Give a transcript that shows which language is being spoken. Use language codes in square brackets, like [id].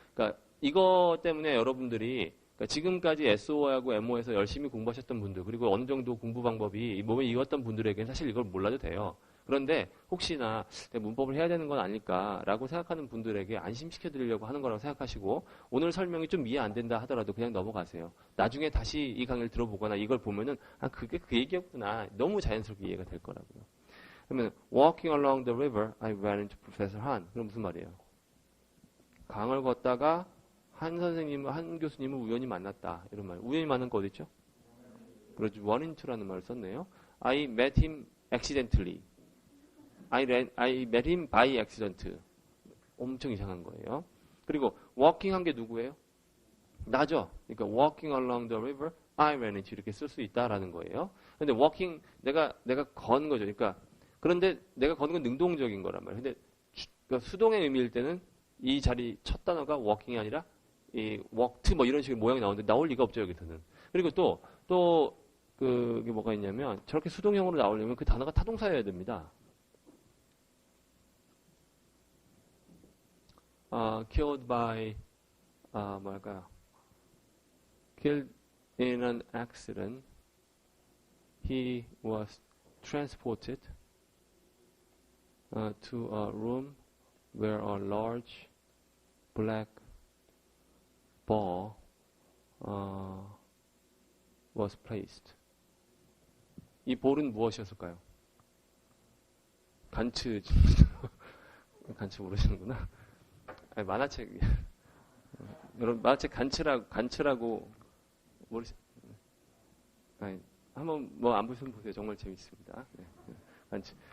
[ko] 그러니까 이거 때문에 여러분들이 지금까지 SO하고 MO에서 열심히 공부하셨던 분들 그리고 어느 정도 공부 방법이 몸에 익었던 분들에게는 사실 이걸 몰라도 돼요. 그런데 혹시나 내가 문법을 해야 되는 건 아닐까라고 생각하는 분들에게 안심시켜 드리려고 하는 거라고 생각하시고 오늘 설명이 좀 이해 안 된다 하더라도 그냥 넘어가세요. 나중에 다시 이 강의를 들어보거나 이걸 보면은 아 그게 그 얘기였구나. 너무 자연스럽게 이해가 될 거라고요. [en] 그러면 walking along the river, I ran into Professor Han. [ko] 그럼 무슨 말이에요? 강을 걷다가 한 교수님을 우연히 만났다. 이런 말. 우연히 만난 거 어디 있죠? 그렇죠. run into라는 말을 썼네요. [en] I met him accidentally. I met him by accident. [ko] 엄청 이상한 거예요. 그리고 walking 한 게 누구예요? 나죠. 그러니까 [en] walking along the river, I ran into [ko] 이렇게 쓸 수 있다라는 거예요. 근데 walking 내가 건 거죠. 그런데 내가 거는 건 능동적인 거란 말이에요. 근데 그러니까 수동의 의미일 때는 이 자리 첫 단어가 walking이 아니라 이 walked 뭐 이런 식의 모양이 나오는데 나올 리가 없죠, 여기서는. 그리고 또 그게 뭐가 있냐면 저렇게 수동형으로 나오려면 그 단어가 타동사여야 됩니다. [en] killed by 뭐랄까요? killed in an accident. He was transported to a room where a large black ball was placed. [ko] 이 볼은 무엇이었을까요? 간츠 모르시는구나. 아니, 만화책 여러분 만화책 간츠라고 모르시? 아니 한번 뭐 안 보시면 보세요. 정말 재밌습니다. 네. 간츠.